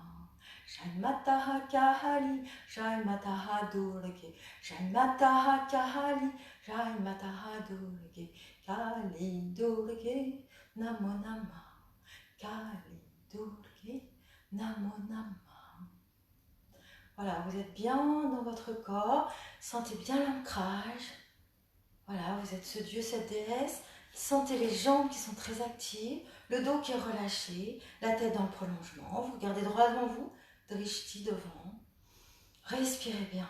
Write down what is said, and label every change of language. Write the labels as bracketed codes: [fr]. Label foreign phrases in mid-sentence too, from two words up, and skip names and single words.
[sa] जय मातः काली, जय मातः दुर्गा, जय मातः काली, जय मातः दुर्गा, काली दुर्गा नमो नम, काली दुर्गा नमो नम. [fr] Voilà, vous êtes bien dans votre corps, sentez bien l'ancrage. Voilà, vous êtes ce dieu, cette déesse. Sentez les jambes qui sont très actives, le dos qui est relâché, la tête dans le prolongement. Vous regardez droit devant vous. Drishti devant. Respirez bien.